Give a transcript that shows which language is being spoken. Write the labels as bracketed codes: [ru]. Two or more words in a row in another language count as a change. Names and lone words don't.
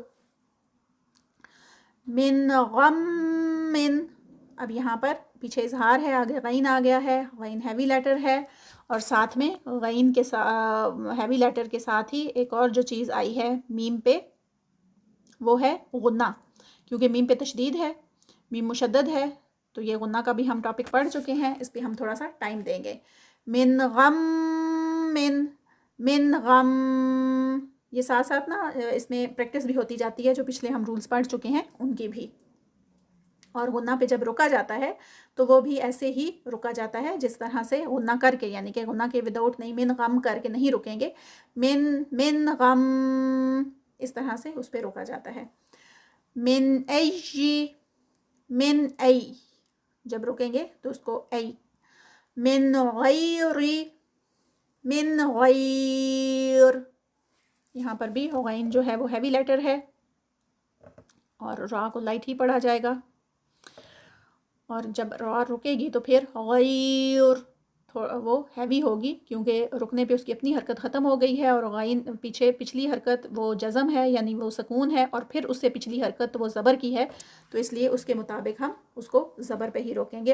[ar] من غم، [ur] اب یہاں پر پیچھے اظہار ہے، آگے غین آ گیا ہے، غین [en] heavy letter [ur] ہے، اور ساتھ میں غین کے [en] heavy letter [ur] کے ساتھ ہی ایک اور جو چیز آئی ہے میم پہ وہ ہے غنہ، کیونکہ میم پہ تشدید ہے، میم مشدد ہے، تو یہ غنہ کا بھی ہم ٹاپک پڑھ چکے ہیں، اس پہ ہم تھوڑا سا ٹائم دیں گے. [ar] من غم، من غم، [ur] یہ ساتھ ساتھ نا اس میں پریکٹس بھی ہوتی جاتی ہے جو پچھلے ہم رولز پڑھ چکے ہیں ان کی بھی. اور غنہ پہ جب رکا جاتا ہے تو وہ بھی ایسے ہی رکا جاتا ہے جس طرح سے غنہ کر کے، یعنی کہ غنہ کے وداؤٹ نہیں، [ar] من غم [ur] کر کے نہیں رکیں گے، [ar] من غم [ur] اس طرح سے اس پہ روکا جاتا ہے. [ar] من ای، من ای [ur] جب رکیں گے تو اس کو ای. [ar] من غیر، من غیر، [ur] یہاں پر بھی غین جو ہے وہ [en] heavy letter [ur] ہے اور را کو لائٹ ہی پڑھا جائے گا، اور جب را رکے گی تو پھر غیر وہ ہیوی ہوگی کیونکہ رکنے پہ اس کی اپنی حرکت ختم ہو گئی ہے، اور غین پچھلی حرکت وہ جزم ہے یعنی وہ سکون ہے، اور پھر اس سے پچھلی حرکت وہ زبر کی ہے، تو اس لیے اس کے مطابق ہم اس کو زبر پہ ہی روکیں گے.